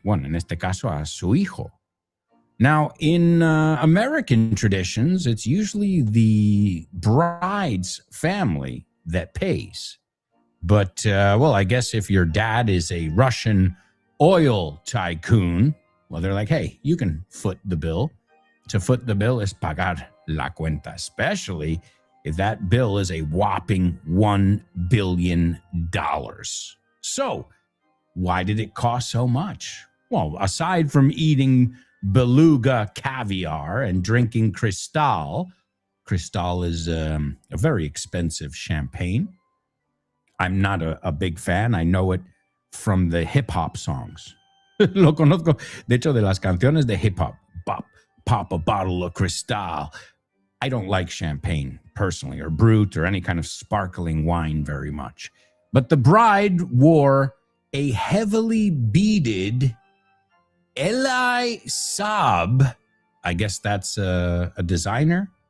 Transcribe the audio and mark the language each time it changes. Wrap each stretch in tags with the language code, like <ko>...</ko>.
<es>Bueno, en este caso a su hijo.</es> <en>Now, in American traditions, it's usually the bride's family that pays. But, well, I guess if your dad is a Russian oil tycoon, well, they're like, hey, you can foot the bill. To foot the bill is pagar la cuenta, especially if that bill is a whopping $1 billion. So, why did it cost so much? Well, aside from eating beluga caviar and drinking Cristal is a very expensive champagne. I'm not a big fan. I know it from the hip-hop songs.</en> <es>Lo conozco, de hecho, de las canciones de hip-hop.</es> <en>Pop a bottle of Cristal. I don't like champagne, personally, or Brut, or any kind of sparkling wine very much. But the bride wore a heavily beaded HEEEEY Saab. I guess that's a designer.</en>